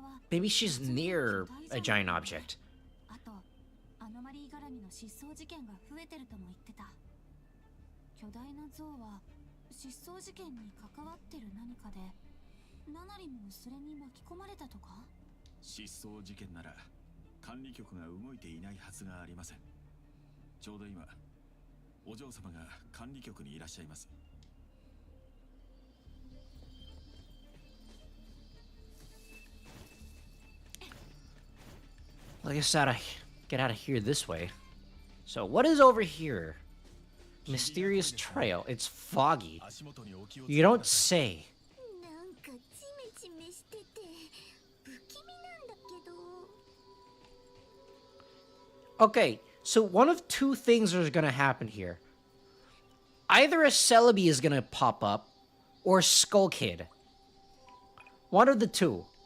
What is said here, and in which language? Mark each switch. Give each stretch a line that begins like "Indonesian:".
English: Maybe she's near a giant object.
Japanese: あとアノマリー絡みの失踪事件が増えてるとも言ってた巨大な像は失踪事件に関わってる何かでナナリもそれに巻き込まれたとか失踪事件なら管理局が動いていないはずがありませんちょうど今お嬢様が管理局にいらっしゃいます
English: I guess get out of here this way. So what is over here? Mysterious trail. It's foggy. You don't say.
Japanese: なんかジメジメしてて不気味なんだけど
English: Okay, so one of two things are gonna happen here. Either a Celebi is gonna pop up, or Skull Kid. One of the two.